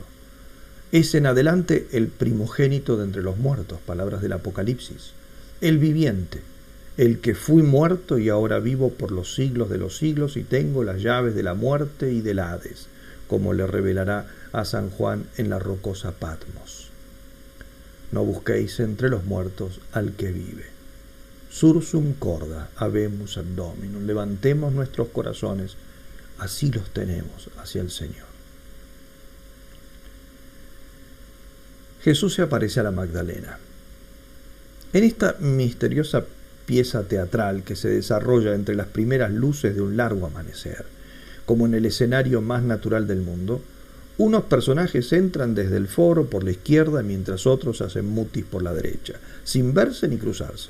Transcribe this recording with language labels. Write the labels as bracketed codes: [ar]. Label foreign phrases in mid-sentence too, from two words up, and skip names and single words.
[es] Es en adelante el primogénito de entre los muertos, palabras del Apocalipsis, el viviente, el que fui muerto y ahora vivo por los siglos de los siglos y tengo las llaves de la muerte y del Hades, como le revelará a San Juan en la rocosa Patmos. No busquéis entre los muertos al que vive. [la] Sursum corda, habemus ad Dominum. [es] Levantemos nuestros corazones, así los tenemos, hacia el Señor. Jesús se aparece a la Magdalena. En esta misteriosa pieza teatral que se desarrolla entre las primeras luces de un largo amanecer, como en el escenario más natural del mundo, unos personajes entran desde el foro por la izquierda mientras otros hacen mutis por la derecha, sin verse ni cruzarse.